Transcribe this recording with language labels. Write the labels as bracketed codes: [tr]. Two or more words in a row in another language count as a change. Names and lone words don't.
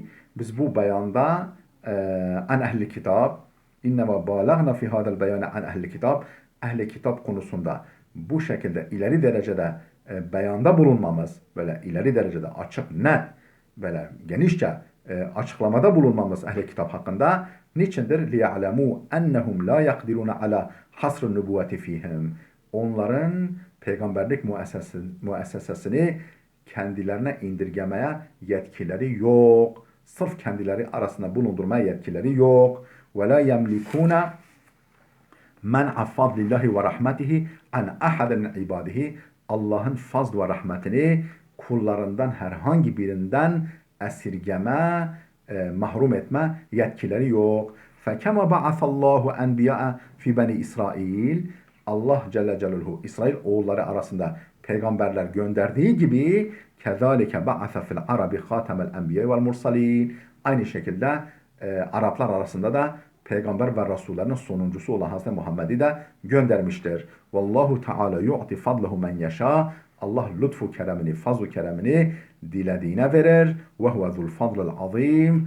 [tr] Biz bu beyanda [ar] عن أهل الكتاب, إنما بالغنا في هذا البيان عن أهل الكتاب, [tr] ehli kitap konusunda bu şekilde ileri derecede beyanda bulunmamız, böyle ileri derecede açık, net, böyle genişçe açıklamada bulunmamız ehli kitap hakkında niçindir? [ar] لِيَعْلَمُوا اَنَّهُمْ لَا يَقْدِرُونَ عَلَى حَصْرِ النُّبُوَّةِ ف۪يهِمْ. [tr] Onların peygamberlik müessesesini kendilerine indirgemeye yetkileri yok. Sırf kendileri arasında bulundurmaya yetkileri yok. [ar] وَلَا يَمْلِكُونَ مَنْعَ فَضْلِ اللّٰهِ وَرَحْمَتِهِ عَنْ اَحَدٍ مِنْ عِبَادِهِ. [tr] Allah'ın fazl ve rahmetini kullarından herhangi birinden esirgeme, mahrum etme yetkileri yok. [ar] فَكَمَا بَعَثَ اللّٰهُ اَنْبِيَاءَ فِي بَنِي İsrail. [tr] Allah Celle Celaluhu İsrail oğulları arasında peygamberler gönderdiği gibi [ar] كَذَٰلِكَ بَعَثَ فِي الْعَرَبِ خَاتَمَ الْاَنْبِيَاءِ وَالْمُرْسَلِينَ. [tr] Aynı şekilde Araplar arasında da peygamber ve rasullerinin sonuncusu olan Hazreti Muhammed'i de göndermiştir. [ar] والله تعالى يؤتي فضله من يشاء. [tr] Allah lütfu keremini, fazl-ı keremini dilediğine verir. [ar] وهو ذو الفضل العظيم.